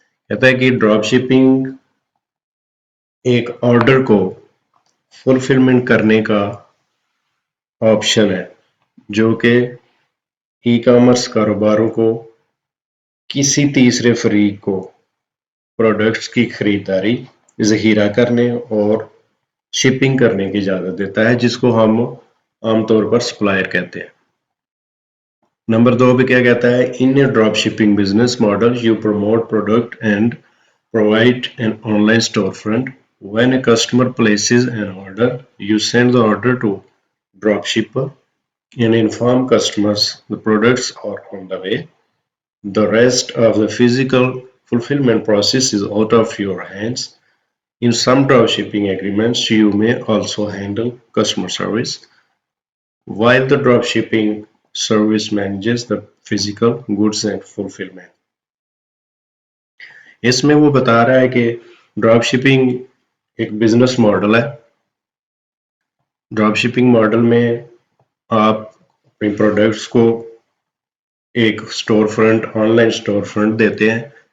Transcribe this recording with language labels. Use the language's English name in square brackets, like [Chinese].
[Hindi] कहता है कि ड्रॉप शिपिंग एक ऑर्डर को फुलफिलमेंट करने का ऑप्शन है जो कि ई कॉमर्स कारोबारों को किसी तीसरे फरीक को प्रोडक्ट्स की खरीदारी, ज़खीरा करने और शिपिंग करने की इजाज़त देता है, जिसको हम आमतौर पर सप्लायर कहते हैं। नंबर 2 पे क्या कहता है, [English] In a drop shipping business model you promote product and provide an online storefront. When a customer places an order, you send the order to dropshipper and inform customers the products are on the way. The rest of the physical fulfillment process is out of your hands. In some dropshipping agreements, you may also handle customer service, while the dropshipping service manages the physical goods and fulfillment. [Hindi] इसमें वो बता रहा है कि drop shipping एक business model है। Drop shipping model में आप अपने प्रोडक्ट्स को एक store front, online store front देते हैं।